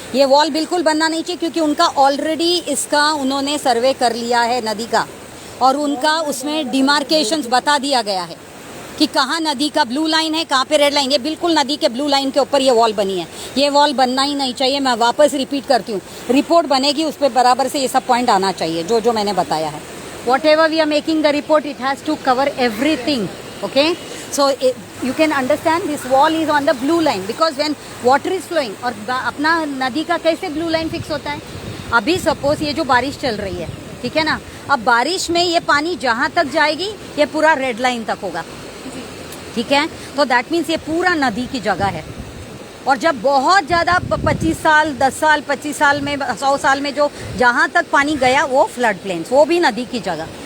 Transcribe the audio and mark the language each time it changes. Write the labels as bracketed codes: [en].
[hi] ये वॉल बिल्कुल बनना नहीं चाहिए, क्योंकि उनका ऑलरेडी इसका उन्होंने सर्वे कर लिया है नदी का, और उनका उसमें डिमार्केशंस बता दिया गया है कि कहाँ नदी का ब्लू लाइन है, कहाँ पे रेड लाइन। ये बिल्कुल नदी के ब्लू लाइन के ऊपर ये वॉल बनी है, ये वॉल बनना ही नहीं चाहिए। मैं वापस रिपीट करती हूँ, रिपोर्ट बनेगी उस पर बराबर से ये सब पॉइंट आना चाहिए जो मैंने बताया है। [en] Whatever we are making the report, it has to cover everything, okay. So you can understand this wall is on the blue line because when water is flowing, [hi] और अपना नदी का कैसे blue line fix होता है। अभी suppose ये जो बारिश चल रही है, ठीक है ना, अब बारिश में ये पानी जहाँ तक जाएगी ये पूरा रेड लाइन तक होगा, ठीक है, तो [en] that means [hi] ये पूरा नदी की जगह है, और जब बहुत ज़्यादा 25 साल 10 साल 25 साल में 100 साल में जो जहाँ तक पानी गया वो फ्लड प्लेन्स, वो भी नदी की जगह।